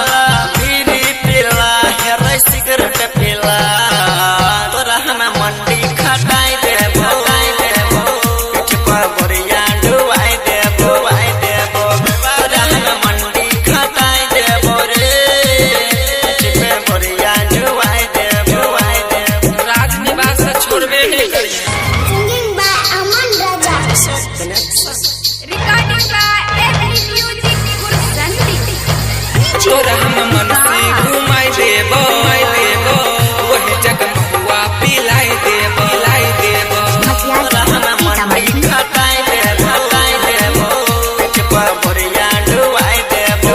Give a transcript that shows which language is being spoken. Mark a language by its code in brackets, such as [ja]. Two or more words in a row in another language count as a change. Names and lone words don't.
[bho] है सिगरेट पिला तोरा हम मंडी खटाई देबो पीठ पर बोरिया डुबाई देबो तोरा हम मंडी खटाई देबो रे पीठ पे बोरिया डुबाई देबो राजनिवास छोड़बे नहीं करी। [en] Singing by Aman Raja. Recording by Every Music Kursanti. [bho] तोरा हम मनसी घुमाई देबो वही जगह महुआ पिलाई देबो तोरा हम मंडी खटाई देबो पीठ पर बोरिया डुबाई देबो